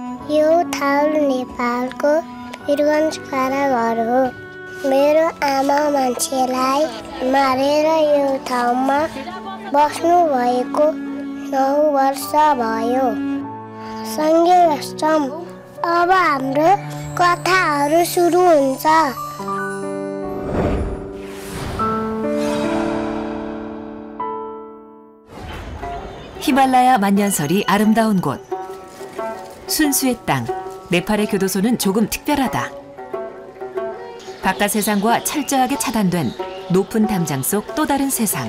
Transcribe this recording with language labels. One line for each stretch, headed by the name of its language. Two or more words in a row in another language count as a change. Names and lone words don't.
Nepali: यो ठाउँ नेपालको वीरगञ्ज कारागार हो। मेरो आमा मान्छेलाई मारेर यो ठाउँमा बस्नु भएको 9 वर्ष भयो। सँगै बस्छौँ। अब हाम्रो कथाहरू सुरु हुन्छ।
Korean: 히말라야 만년설이 아름다운 곳. 순수의 땅, 네팔의 교도소는 조금 특별하다. 바깥 세상과 철저하게 차단된 높은 담장 속 또 다른 세상.